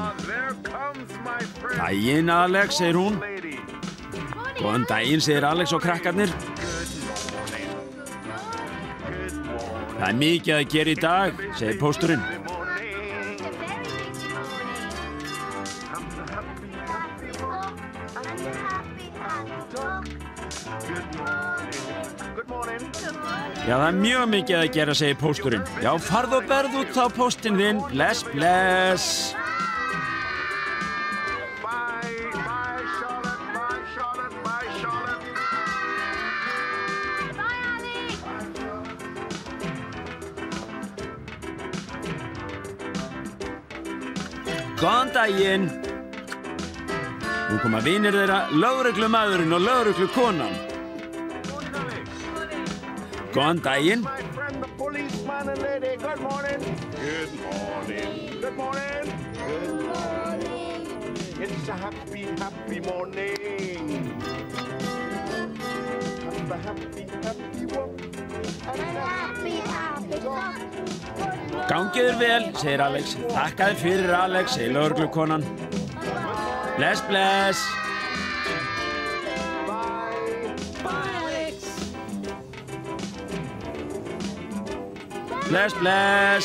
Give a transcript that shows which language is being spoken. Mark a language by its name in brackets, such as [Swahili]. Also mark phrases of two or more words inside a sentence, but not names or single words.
[English] There comes my friend. [Icelandic] Daginn, Alex, segir hún. [English] Lady. [Icelandic] Góðan daginn, segir Alex og krakkarnir. Það mikið að gera í dag, segir pósturinn. Já, það mjög mikið að gera, segir pósturinn. Já, farðu og berð út þá póstinn þinn. Bless, bless. [English] Bye, bye, Charlotte. Bye, Charlotte. Bye, Charlotte. [Icelandic] Góðan daginn. Nú koma vinir þeirra, lögreglumaðurinn og lögreglukonan. Góðan daginn. [English] My friend, the policeman and lady. Good morning. Good morning. Good morning. Good morning. It's a happy, happy morning. And a happy, happy walk. And a happy, happy talk. [Icelandic] Gangið þér vel, segir Alex. Þakka þér fyrir, Alex, segir lögreglukonan. Bless, bless. Bless, bless.